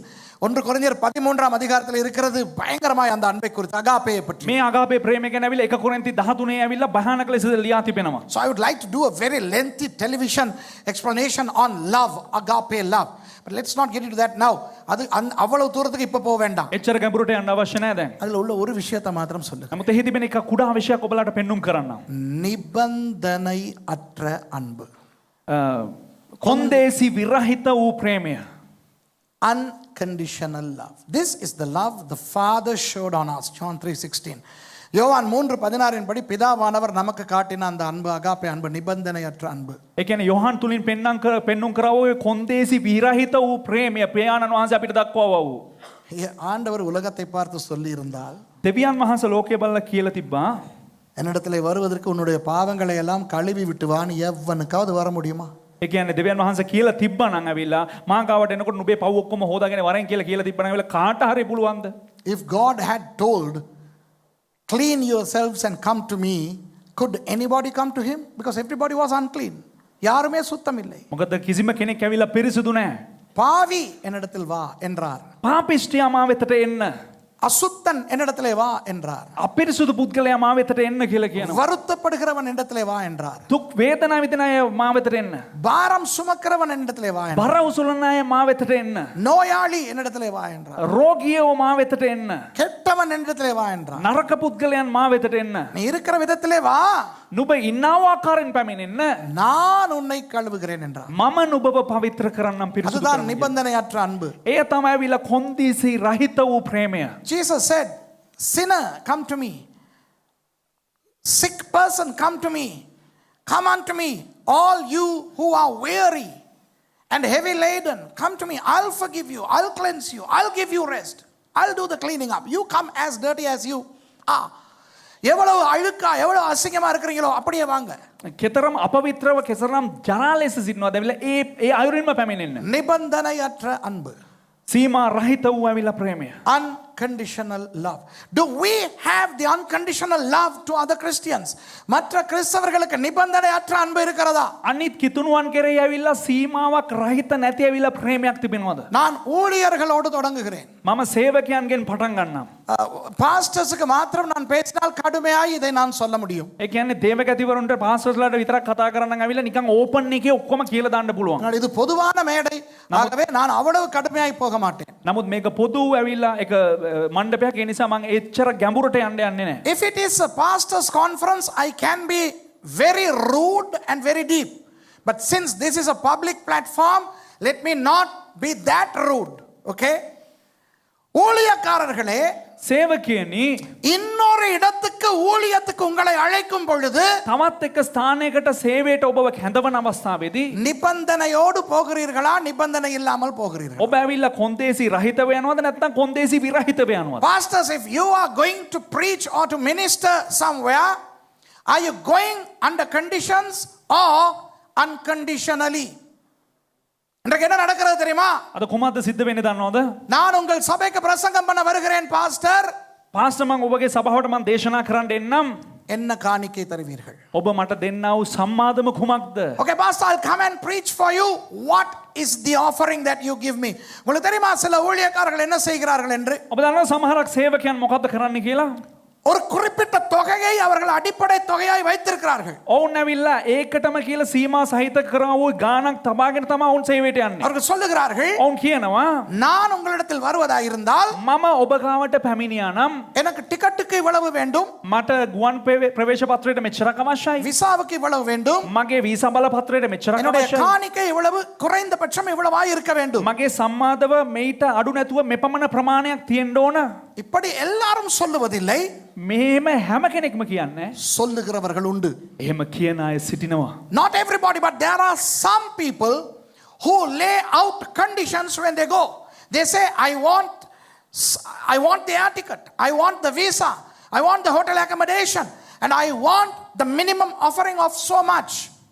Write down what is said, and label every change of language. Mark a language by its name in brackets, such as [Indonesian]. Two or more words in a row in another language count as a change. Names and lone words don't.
[Tamil] 1 கொரிந்தியர் 13ஆம் அதிகாரத்தில் இருக்கிறது பயங்கரமாய் அந்த அன்பை குறித்து அகாபேயை பற்றி. [Sinhala] මේ අගාපේ ප්‍රේමය ගැන ඇවිල්ලා 1 කොරින්ති 13 ඇවිල්ලා භයානක ලෙස ලියා තිබෙනවා. [English] So I would like to do a very lengthy television explanation on love, agape love. But let's not get into that now. [Tamil] அது அவ்வளவு தூரத்துக்கு இப்ப போக வேண்டாம். [Sinhala] එච්චර ගැඹුරට යන්න අවශ්‍ය නැහැ දැන්. [Tamil] அதுல உள்ள ஒரு விஷயத்தை மாத்திரம் சொல்லுங்க. [Sinhala] නමුත් එහි තිබෙන එක කුඩා විෂයක් ඔබලාට පෙන්눔 කරන්නම්. [Tamil] நிபந்தனை அற்ற அன்பு. [Sinhala] කොන්දේසි විරහිත වූ ප්‍රේමය. [English] Unconditional love. This is the love the Father showed on us. John 3:16. [Tamil] யோவான் 3:16 படி பிதாவானவர் நமக்கு காட்டின அந்த அன்பு அகாபே அன்பு நிபந்தனையற்ற அன்பு. [Sinhala] ඒ කියන්නේ යොහන් තුලින් පෙන්눔 කරව ඔය කොන්දේසි විරහිත වූ ප්‍රේමය පියාණන් වහන්සේ අපිට දක්වවා වූ. [Tamil] ஆண்டவர் உலகத்தை பார்த்து சொல்லி இருந்தால் [Sinhala] දෙවියන් වහන්සේ ලෝකය බලලා කියලා තිබ්බා [Tamil] என்னிடத்தில் வருவதற்கு உன்னுடைய பாவங்களை எல்லாம் கழுவி விட்டு வா ன்னு எவனுக்காவது வர முடியுமா? [Sinhala] ඒ කියන්නේ දෙවියන් වහන්සේ කියලා තිබ්බනම් ඇවිල්ලා මා ගාවට එනකොට නුඹේ පව් ඔක්කොම හොදාගෙන වරෙන් කියලා තිබ්බනම් ඇවිල්ලා කාට හරි පුළුවන්ද? [English] If God had told, clean yourselves and come to me, could anybody come to him? Because everybody was unclean. [Tamil] யாருமே சுத்தம் இல்லை. [Sinhala] මොකද කිසිම කෙනෙක් ඇවිල්ලා පිරිසුදු නැහැ. [Tamil] பாவி என்னிடத்தில் வா என்றார். [Sinhala] පාපිෂ්ඨයා මා වෙතට එන්න. [Tamil] அசுத்தன் என்னிடத்திலே வா என்றார். [Sinhala] අපිරිසුදු පුද්ගලයා මා වෙතට එන්න කියලා කියනවා. [Tamil] வருத்தப்படுகிறவன் என்னிடத்திலே வா என்றார். [Sinhala] දුක් වේදනා විඳින අය මා වෙතට එන්න. [Tamil] பாரம் சுமக்கிறவன் என்னிடத்திலே வா என்றார். [Sinhala] බර උසුලන අය මා වෙතට එන්න. [Tamil] நோயாளி என்னிடத்திலே வா என்றார். [Sinhala] රෝගියෝ මා වෙතට එන්න. [Tamil] கெட்டவன் என்னிடத்திலே வா என்றார். [Sinhala] නරක පුද්ගලයන් මා වෙතට එන්න. [Tamil] நீ இருக்கிற விதத்திலே வா, [Sinhala] නුඹ ඉන්නා ආකාරයෙන් පැමිණෙන්න. [Tamil] நான் உன்னை கழுவுகிறேன் என்றார். [Sinhala] මම නුඹව පවිත්‍ර කරන්නම් පිරිසුදු [Tamil] அதுதான் [Sinhala] කරන්නම්. [Tamil] நிபந்தனையற்ற அன்பு. [Sinhala] එය තමයි ඇවිල්ලා කොන්දීසි රහිත වූ ප්‍රේමය. [English] Jesus said, sinner, come to me. Sick person, come to me. Come unto me, all you who are weary and heavy laden. Come to me. I'll forgive you. I'll cleanse you. I'll give you rest. I'll do the cleaning up. You come as dirty as you are. [Tamil] எவ்வளவு அழுக்கா எவ்வளவு அசிங்கமா இருக்கிறீங்களோ அப்படியே வாங்க. [Sinhala] කෙතරම් අපවිත්‍රව කෙතරම් ජරා ලෙස සිටිනවද ඇවිල්ලා ඒ අයුරින්ම පැමිණෙන්න. [Tamil] நிபந்தனையற்ற அன்பு. [Sinhala] සීමා රහිත වූ ඇවිල්ලා ප්‍රේමය. [English] Unconditional love. Do we have the unconditional love to other Christians? [Tamil] மற்ற கிறிஸ்தவர்களுக்கு நிபந்தனையற்ற அன்பு இருக்கிறதா? [Sinhala] අනිත් කිතුණුවන් කෙරෙහි ඇවිල්ලා සීමාවක් රහිත නැති ඇවිල්ලා ප්‍රේමයක් තිබෙනවද? [Tamil] நான் ஊழியர்களோடு தொடங்குகிறேன். [Sinhala] මම සේවකයන්ගෙන් පටන් ගන්නම්. [Tamil] பாஸ்டர்ஸ்க்கு மாத்திரம் நான் பேசினால் கடுமையாய் இதை நான் சொல்ல முடியும். [Sinhala] ඒ කියන්නේ දේවගතිවරුන්ට පාස්ටර්ස්ලාට විතරක් කතා කරන්න ඇවිල්ලා නිකන් ඕපන් එකේ ඔක්කොම කියලා දාන්න පුළුවන්. [Tamil] ஆனால் இது பொதுவான மேடை. ஆகவே நான் அவ்வளவு கடுமையாய் போக மாட்டேன். [Sinhala] නමුත් මේක පොදු ඇවිල්ලා එක මණ්ඩපයක් ඒ නිසා මම එච්චර ගැඹුරට යන්න යන්නේ නැහැ. [English] If it is a pastors conference, I can be very rude and very deep. But since this is a public platform, let me not be that rude. [Tamil] Okay? ஊழியக்காரர்களே, [Sinhala] සේවකයනි [Tamil] இன்னொரு இடத்துக்கு ஊழியத்துக்கு உங்களை அழைக்கும் பொழுது [Sinhala] තමත් එක්ක ස්ථානයකට සේවයට ඔබව කැඳවන අවස්ථාවේදී [Tamil] நிபந்தனையோடு போகிறீர்களா நிபந்தனை இல்லாமல் போகிறீர்கள்? [Sinhala] ඔබ ඇවිල්ලා කොන්දේසි රහිතව යනවද නැත්නම් කොන්දේසි විරහිතව යනවද? [English] Pastors, if you are going to preach or to minister somewhere, are you going under conditions or unconditionally? [Tamil] இன்றைக்கு என்ன நடக்கிறது தெரியுமா? [Sinhala] අද කුමක්ද සිද්ධ වෙන්නේ දන්නවද? [Tamil] நான் உங்கள் சபைக்கு பிரசங்கம் பண்ண வருகிறேன் பாஸ்டர். [Sinhala] පාස්ටර් මම ඔබගේ සභාවට මම දේශනා කරන්න එන්නම්. [Tamil] என்ன காணிக்கை தருவீர்கள்? [Sinhala] ඔබ මට දෙන්නා වූ සම්මාදම කුමක්ද? [English] Okay, pastor, I'll come and preach for you. What is the offering that you give me? [Tamil] உங்களுக்கு தெரியுமா சில ஊழியக்காரர்கள் என்ன செய்கிறார்கள் என்று? [Sinhala] ඔබ දන්නවද සමහරක් සේවකයන් මොකද්ද කරන්නේ කියලා? [Tamil] ஒரு குறிப்பிட்ட தொகையை அவர்கள் அடிப்படை தொகையாய் வைத்திருக்கிறார்கள். [Sinhala] ඔවුන් ඇවිල්ලා ඒකටම කියලා සීමා සහිත කරා වූ ගාණක් තබාගෙන තමයි ඔවුන් සේවයට යන්නේ. [Tamil] அவர்கள் சொல்லுகிறார்கள், [Sinhala] ඔවුන් කියනවා [Tamil] நான் உங்களிடத்தில் வருவதாக இருந்தால் [Sinhala] මම ඔබ ගාවට පැමිණියා නම් [Tamil] எனக்கு டிக்கெட்டுக்கு இவ்வளவு வேண்டும், [Sinhala] මට ගුවන් ප්‍රවේශ පත්‍රයට මෙච්චරක් අවශ්‍යයි. [Tamil] விசாவுக்கு இவ்வளவு வேண்டும், [Sinhala] මගේ වීසා බල පත්‍රයට මෙච්චරක් [Tamil] என்னுடைய [Sinhala] අවශ්‍යයි. [Tamil] காணிக்கை இவ்வளவு குறைந்தபட்சம் இவ்வளவாய் இருக்க வேண்டும். [Sinhala] මගේ සම්මාදව මේට අඩු නැතුව මෙපමණ ප්‍රමාණයක් තියෙන්න ඕන. [Tamil] இப்படி எல்லாரும் சொல்லுவதில்லை, [Sinhala] මෙහෙම හැම කෙනෙක්ම කියන්නේ. [Tamil] சொல்லுகிறவர்கள் உண்டு. [Sinhala] එහෙම කියන අය සිටිනවා. [English] Not everybody, but there are some people who lay out conditions when they go. They say, I want the air ticket, I want the visa, I want the hotel accommodation, and I want the minimum offering of so much.